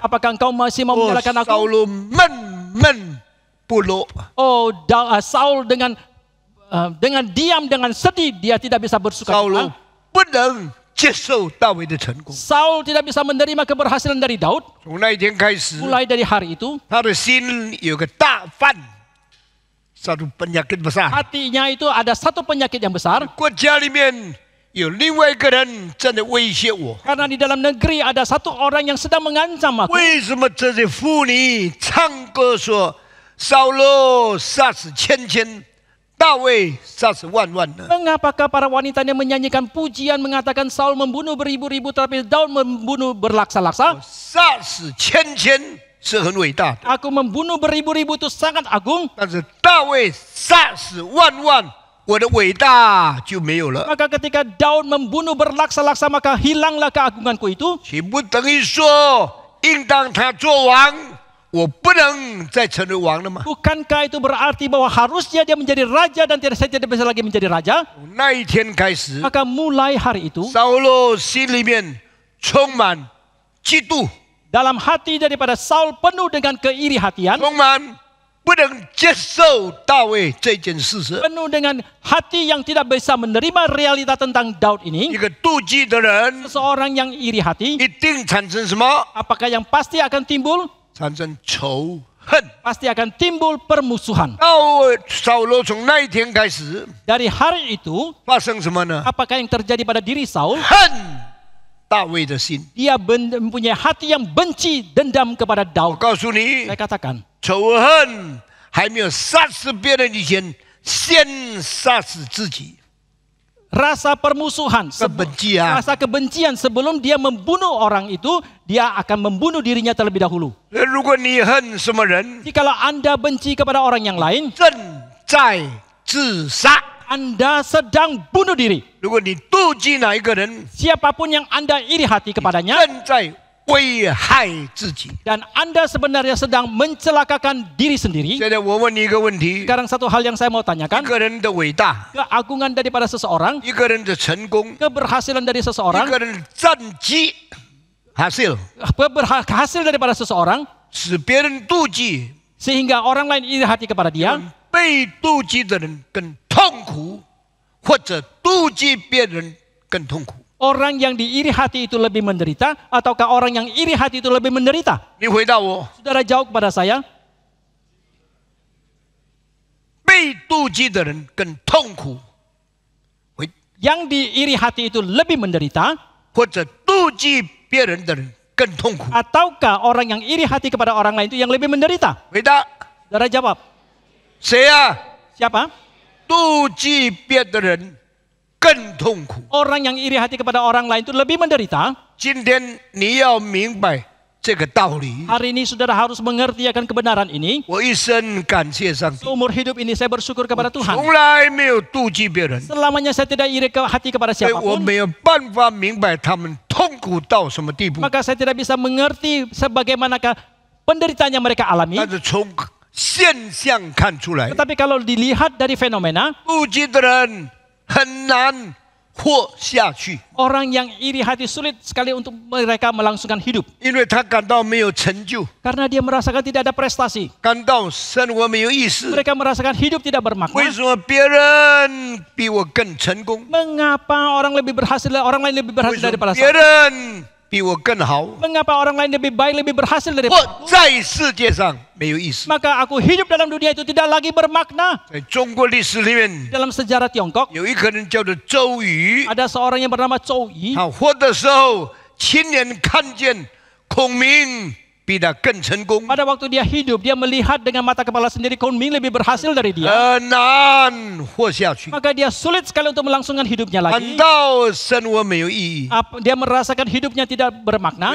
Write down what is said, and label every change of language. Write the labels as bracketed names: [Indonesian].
[Indonesian] Apakah engkau masih mau [Chinese] 我 [Indonesian] menyalahkan [Chinese] 扫 [Indonesian] aku? [Chinese] 罗闷不乐， [Indonesian] Oh, Saul dengan diam, dengan sedih, dia tidak bisa bersuka [Chinese] 扫罗 [Indonesian] cita. [Chinese] 不能接受大卫的成功。 [Indonesian] Saul tidak bisa menerima keberhasilan dari Daud. [Chinese] 从那一天开始， [Indonesian] Mulai dari hari itu, [Chinese] 他的心有个大患， [Indonesian] satu penyakit besar。 hatinya itu ada satu penyakit yang besar. [Chinese] 国家里面有另外一个人正在威胁我。 [Indonesian] Karena di dalam negeri ada satu orang yang sedang mengancam aku. [Chinese] 为什么这些妇女唱歌说扫罗杀死千千，大卫杀死万万呢？ [Indonesian] Mengapakah para wanita yang menyanyikan pujian mengatakan Saul membunuh beribu-ribu tapi Daud membunuh berlaksa-laksa? [Chinese] 杀死千千是很伟大的， [Indonesian] Aku membunuh beribu-ribu itu sangat agung. [Chinese] 但是大卫杀死万万，我的伟大就没有了。 [Indonesian] Maka ketika Daud membunuh berlaksa-laksa maka hilanglah keagunganku itu. [Chinese] 岂不等于说，应当他做王，我不能再成为王了吗？ [Indonesian] Bukankah itu berarti bahwa harusnya dia menjadi raja dan saya tidak bisa lagi menjadi raja? [Chinese] 从那一天开始， [Indonesian] Maka mulai hari itu [Chinese] 扫罗心里面充满嫉妒， [Indonesian] dalam hati daripada Saul penuh dengan keiri hatian, [Chinese] 充满不能接受大卫这件事实。 [Indonesian] penuh dengan hati yang tidak bisa menerima realita tentang Daud [Chinese] 一 [Indonesian] ini. [Chinese] 个妒忌的人， [Indonesian] Seseorang yang iri hati, [Chinese] 一定产生什么？ [Indonesian] apakah yang pasti akan timbul? [Chinese] 产生仇恨。 [Indonesian] Pasti akan timbul permusuhan. [Chinese] 扫罗从那一天开始 [Indonesian] Dari hari itu, [Chinese] 发生什么呢？ [Indonesian] apakah yang terjadi pada diri Saul? [Chinese] 恨大卫的心。 [Indonesian] Dia mempunyai hati yang benci, dendam kepada [Chinese] 我 [Indonesian] Daud. [Chinese] 告诉你 [Indonesian] Saya，katakan, [Chinese] 仇恨还没有杀死别人以前，先杀死自己。 [Indonesian] rasa permusuhan, Kebencian. rasa kebencian sebelum dia membunuh orang itu, dia akan membunuh dirinya terlebih dahulu. [Chinese] 如果你恨什么人， [Indonesian] Jikalau Anda benci kepada orang yang lain, [Chinese] 正在自杀。 [Indonesian] Anda sedang bunuh diri. [Chinese] 如果你妒忌哪一个人， [Indonesian] Siapapun yang Anda iri hati kepadanya, [Chinese] 正在危害自己。 [Indonesian] dan Anda sebenarnya sedang mencelakakan diri sendiri. [Chinese] 现在我问你一个问题： [Indonesian] Sekarang satu hal yang saya mau [Chinese] 一 [Indonesian] tanyakan, [Chinese] 个人的伟大， [Indonesian] keagungan daripada seseorang, [Chinese] 一个人的成功， [Indonesian] keberhasilan dari [Chinese] 一 [Indonesian] seseorang, [Chinese] 个人的战绩，hasil [Indonesian] hasil daripada seseorang, [Chinese] 使别人妒忌， [Indonesian] sehingga orang lain iri hati kepada dia, [Chinese] 被妒忌的人更痛苦，或者妒忌别人更痛苦。 [Indonesian] orang yang diiri hati itu lebih menderita, ataukah orang yang iri hati itu lebih menderita? [Chinese] 你回答我， [Indonesian] Saudara jawab kepada saya, [Chinese] 被妒忌的人更痛苦， [Indonesian] yang diiri hati itu lebih menderita, [Chinese] 或者妒忌别人的人更痛苦。 [Indonesian] ataukah orang yang iri hati kepada orang lain itu yang lebih menderita? [Chinese] 回答 [Indonesian] Saudara jawab, [Chinese] 谁啊？ [Indonesian] siapa? [Chinese] 妒忌别的人更痛苦。 [Indonesian] Orang yang iri hati kepada orang lain itu lebih menderita. [Chinese] 今天你要明白这个道理。 [Indonesian] Hari ini saudara harus mengerti akan kebenaran ini. [Chinese] 我一生感谢上帝， [Indonesian] Seumur hidup ini saya bersyukur kepada Tuhan. [Chinese] 从来没有妒忌别人， [Indonesian] Selamanya saya tidak iri hati kepada [Chinese] 所以我 [Indonesian] siapapun. [Chinese] 没有办法明白他们痛苦到什么地步。 [Indonesian] Maka saya tidak bisa mengerti sebagaimanakah penderitaan yang mereka alami. [Chinese] 但是从现象看出来， [Indonesian] Tetapi kalau dilihat dari fenomena, [Chinese] 妒忌的人很难活下去， [Indonesian] orang yang iri hati sulit sekali untuk mereka melangsungkan hidup. [Chinese] 因为他感到没有成就， [Indonesian] Karena dia merasakan tidak ada prestasi. [Chinese] 感到生活没有意思。 [Indonesian] Mereka merasakan hidup tidak [Chinese] 为 [Indonesian] bermakna. [Chinese] 什么别人比我更成功？ [Indonesian] Mengapa orang lebih berhasil, orang lain lebih berhasil [Chinese] 什么 [Indonesian] daripada [Chinese] 别 [Indonesian] saya? [Chinese] 人比我更好？ [Indonesian] Mengapa orang lain lebih baik, lebih berhasil daripada [Chinese] 我在世界上没有意思。 [Indonesian] Maka aku hidup dalam dunia itu tidak lagi bermakna. [Chinese] 在中国历史里面， [Indonesian] Dalam sejarah Tiongkok, [Chinese] 有一个人叫做周瑜， [Indonesian] ada seorang yang bernama Zhou Yi. [Chinese] 他活的时候亲眼看见孔明比他更成功， [Indonesian] Pada waktu dia hidup, dia melihat dengan mata kepala sendiri Kunming lebih berhasil dari dia. [Chinese] 很难活下去， [Indonesian] Maka dia sulit sekali untuk melangsungkan hidupnya [Chinese] 感 [Indonesian] lagi. [Chinese] 到生活没有意义， [Indonesian] Dia merasakan hidupnya tidak bermakna.